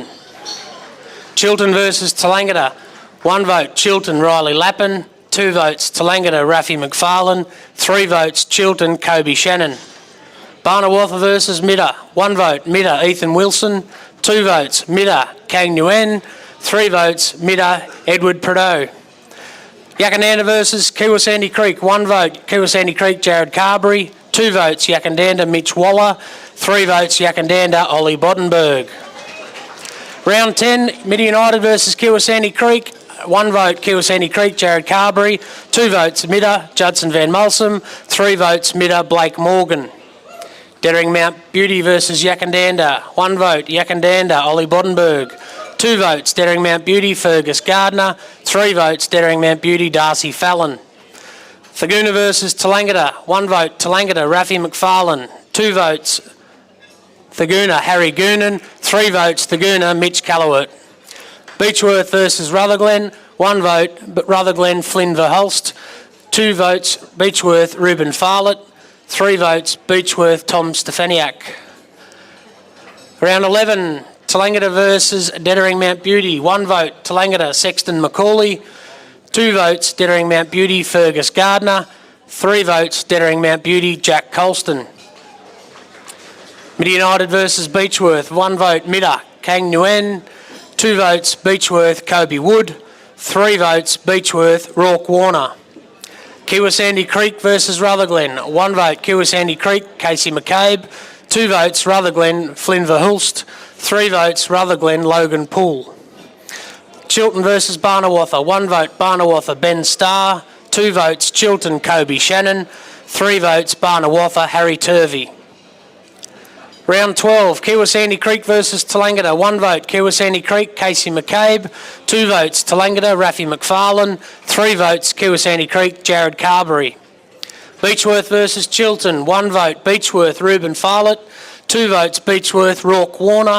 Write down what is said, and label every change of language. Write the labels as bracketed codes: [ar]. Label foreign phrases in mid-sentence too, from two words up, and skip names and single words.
[en] Chiltern versus Tallangatta. 1 vote, Chiltern, Riley Lappin. 2 votes, Tallangatta, Rafi McFarlane. 3 votes, Chiltern, Kobe Shannon. Barnawatha versus Midda. 1 vote, Midda, Ethan Wilson. 2 votes, Midda, Kang Nguyen. 3 votes, Midda, Edward Prideaux. Yakandanda versus Kiwa Sandy Creek. 1 vote, Kiwa Sandy Creek, Jared Carberry. 2 votes, Yakandanda, Mitch Waller. 3 votes, Yakandanda, Ollie Boddenberg. Round 10, Midda United versus Kiwa Sandy Creek. 1 vote, Kiwa Sandy Creek, Jared Carberry. 2 votes, Midda, Judson Van Mulsum. 3 votes, Midda, Blake Morgan. Dettering Mount Beauty versus Yakandanda. 1 vote, Yakandanda, Ollie Boddenberg. 2 votes, Dettering Mount Beauty, Fergus Gardner. 3 votes, Dettering Mount Beauty, Darcy Fallon. Thaguna versus Tallangatta. 1 vote, Tallangatta, Rafi McFarlane. 2 votes, Thaguna, Harry Goonan. 3 votes, Thaguna, Mitch Callowert. Beechworth versus Rutherglen. 1 vote, Rutherglen, Flynn Verhulst. 2 votes, Beechworth, Reuben Farlett. 3 votes, Beechworth, Tom Stefaniak. Round 11, Tallangatta versus Dettering Mount Beauty. 1 vote, Tallangatta, Sexton McCauley. 2 votes, Dettering Mount Beauty, Fergus Gardner. 3 votes, Dettering Mount Beauty, Jack Colston. Midda United versus Beechworth. 1 vote, Midda, Kang Nguyen. 2 votes, Beechworth, Kobe Wood. 3 votes, Beechworth, Rourke Warner. Kiwa Sandy Creek versus Rutherglen. 1 vote, Kiwa Sandy Creek, Casey McCabe. 2 votes, Rutherglen, Flynn Verhulst. 3 votes, Rutherglen, Logan Poole. Chiltern versus Barnawatha. 1 vote, Barnawatha, Ben Starr. 2 votes, Chiltern, Kobe Shannon. 3 votes, Barnawatha, Harry Turvey. Round 12, Kiwa Sandy Creek versus Tallangatta. 1 vote, Kiwa Sandy Creek, Casey McCabe. 2 votes, Tallangatta, Rafi McFarlane. 3 votes, Kiwa Sandy Creek, Jared Carberry. Beechworth versus Chiltern. 1 vote, Beechworth, Reuben Farlett. 2 votes, Beechworth, Rourke Warner.